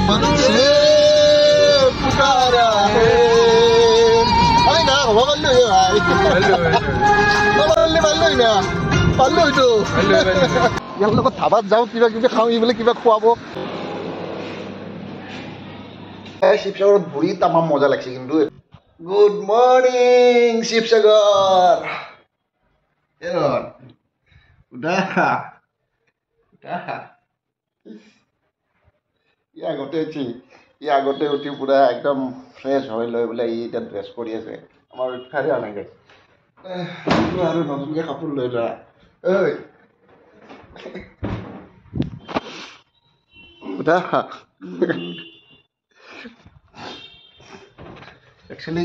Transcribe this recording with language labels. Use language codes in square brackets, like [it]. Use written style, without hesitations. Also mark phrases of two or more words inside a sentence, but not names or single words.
[hi] मन से पुकारा है अरे ना बाबा बल्लू ये भाई बल्लू ना बल्लू तो [as] ইয়াৰ লগত ধাবাত যাওঁ কিবা কিবি খাওঁ বোলে কিবা খুৱাব শিৱসাগৰত ঘূৰি তামাম মজা লাগিছে কিন্তু [en] Good morning [as] শিৱসাগৰ আগতে উঠি পুৰা একদম ফ্ৰেছ হৈ লৈ বোলে ই এতিয়া ড্ৰেছ কৰি আছে আমাৰ উঠাৰে নাই গাইছে আৰু নতুনকৈ কাপোৰ লৈ যোৱা ঐ একচুৱেলি